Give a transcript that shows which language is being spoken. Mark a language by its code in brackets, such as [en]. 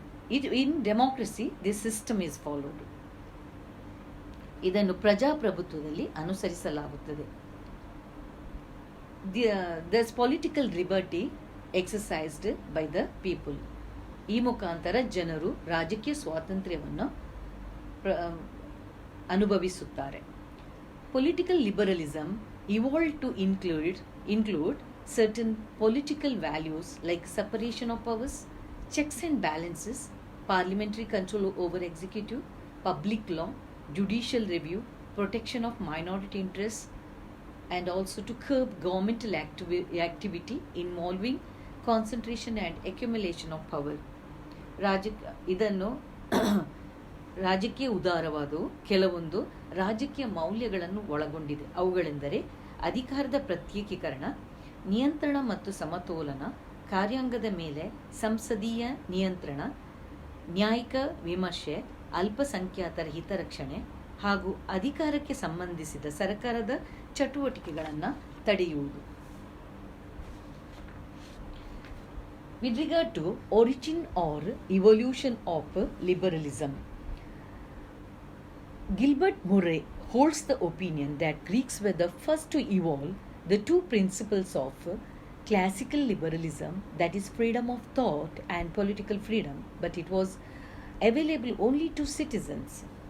[en] In democracy, this system is followed. [kn] ಇದನ್ನು ಪ್ರಜಾಪ್ರಭುತ್ವದಲ್ಲಿ ಅನುಸರಿಸಲಾಗುತ್ತದೆ. [en] There's political liberty exercised by the people. [kn] ಈ ಮುಖಾಂತರ ಜನರು ರಾಜಕೀಯ ಸ್ವಾತಂತ್ರ್ಯವನ್ನು ಅನುಭವಿಸುತ್ತಾರೆ. [en] Political liberalism evolved to include certain political values like separation of powers, checks and balances, parliamentary control over executive, public law, judicial review, protection of minority interests, and also to curb governmental activity involving concentration and accumulation of power. [kn] ಇದನ್ನು ರಾಜಕೀಯ ಉದಾರವಾದವು ಕೆಲವೊಂದು ರಾಜಕೀಯ ಮೌಲ್ಯಗಳನ್ನು ಒಳಗೊಂಡಿದೆ. ಅವುಗಳೆಂದರೆ ಅಧಿಕಾರದ ಪ್ರತ್ಯೇಕೀಕರಣ, ನಿಯಂತ್ರಣ ಮತ್ತು ಸಮತೋಲನ, ಕಾರ್ಯಾಂಗದ ಮೇಲೆ ಸಂಸದೀಯ ನಿಯಂತ್ರಣ, ನ್ಯಾಯಿಕ ವಿಮರ್ಶೆ, ಅಲ್ಪಸಂಖ್ಯಾತರ ಹಿತರಕ್ಷಣೆ ಹಾಗೂ ಅಧಿಕಾರಕ್ಕೆ ಸಂಬಂಧಿಸಿದ ಸರ್ಕಾರದ ಚಟುವಟಿಕೆಗಳನ್ನು ತಡೆಯುವುದು. [en] With regard to origin or evolution of liberalism, Gilbert Murray holds the opinion that Greeks were the first to evolve the two principles of classical liberalism, that is freedom of thought and political freedom, but it was available only to citizens.